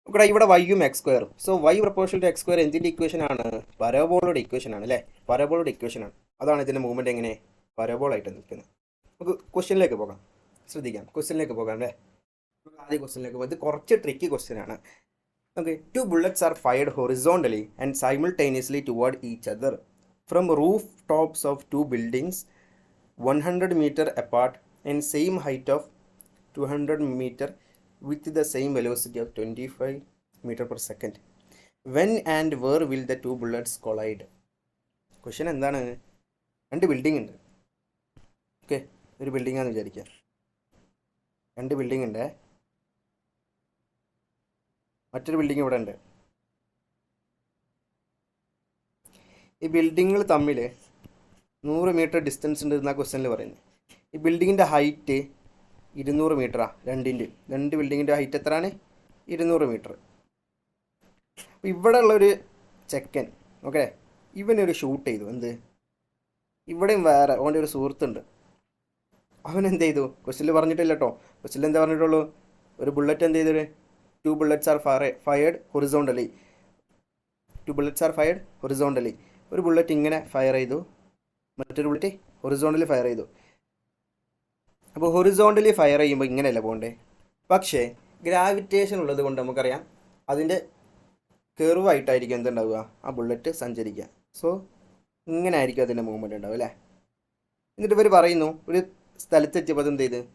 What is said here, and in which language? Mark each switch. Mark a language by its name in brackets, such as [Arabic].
[Malayalam] ഇവിടെ വൈയും എക്സ് സ്ക്വയറും. So y proportional to X square എന്തിൻ്റെ ഇക്വേഷൻ ആണ്? പരബോളയുടെ ഇക്വേഷൻ ആണ് അല്ലേ. പരബോളയുടെ ഇക്വേഷൻ ആണ്. അതാണ് ഇതിൻ്റെ മൂവ്മെൻറ്റ് എങ്ങനെ പരബോളായിട്ട് നിൽക്കുന്നത്. നമുക്ക് ക്വസ്റ്റ്യനിലേക്ക് പോകാം. ശ്രദ്ധിക്കാം, ക്വസ്റ്റ്യനിലേക്ക് പോകാം അല്ലേ. ആദ്യ ക്വസ്റ്റ്യനിലേക്ക് പോകും. ഇത് കുറച്ച് ട്രിക്കി ക്വസ്റ്റ്യൻ ആണ്. [English] Okay, 2 bullets are fired horizontally and simultaneously toward each other from rooftops of 2 buildings 100 meter apart and same height of 200 meter with the same velocity of 25 meter per second. When and where will the 2 bullets collide? [Malayalam] Question എന്താണ്? 2 building ഉണ്ട്. Okay, ഒരു building ആണെന്ന് വിചാരിക്കുക. 2 building ഉണ്ട്. മറ്റൊരു building ഇവിടെ ഉണ്ട്. ഈ ബിൽഡിങ്ങുകൾ തമ്മിൽ 100 മീറ്റർ ഡിസ്റ്റൻസ് ഉണ്ട് എന്നാണ് ക്വസ്റ്റ്യനിൽ പറയുന്നത്. ഈ ബിൽഡിങ്ങിൻ്റെ ഹൈറ്റ് 200 മീറ്ററാണ്. രണ്ട് ബിൽഡിങ്ങിൻ്റെ ഹൈറ്റ് എത്രയാണ്? 200 മീറ്റർ. അപ്പോൾ ഇവിടെ ഉള്ളൊരു ചെക്കൻ, ഓക്കെ, ഇവനൊരു ഷൂട്ട് ചെയ്തു. എന്ത്? ഇവിടെയും വേറെ അവൻ്റെ ഒരു സുഹൃത്തുണ്ട്. അവൻ എന്ത് ചെയ്തു? ക്വസ്റ്റ്യനിൽ പറഞ്ഞിട്ടില്ല കേട്ടോ. ക്വസ്റ്റ്യനിൽ എന്താ പറഞ്ഞിട്ടുള്ളൂ? ഒരു ബുള്ളറ്റ് എന്ത് ചെയ്തു? [English] 2 bullets are fired horizontally. 2 bullets are fired horizontally. [Malayalam] ഒരു ബുള്ളറ്റ് ഇങ്ങനെ ഫയർ ചെയ്തു, മറ്റൊരു ബുള്ളറ്റ് ഹൊറിസോണ്ടലി ഫയർ ചെയ്തു. അപ്പോൾ ഹൊറിസോണ്ടലി ഫയർ ചെയ്യുമ്പോൾ ഇങ്ങനെയല്ല പോകണ്ടേ. പക്ഷേ ഗ്രാവിറ്റേഷൻ ഉള്ളത് കൊണ്ട് നമുക്കറിയാം അതിൻ്റെ കെർവായിട്ടായിരിക്കും എന്തുണ്ടാവുക, ആ ബുള്ളറ്റ് സഞ്ചരിക്കുക. സോ ഇങ്ങനെ ആയിരിക്കും അതിൻ്റെ മൂവ്മെൻറ്റ് ഉണ്ടാവും അല്ലേ. എന്നിട്ട് ഇവർ പറയുന്നു ഒരു സ്ഥലത്തെത്തിയപ്പോൾ അതെന്ത് ചെയ്ത്?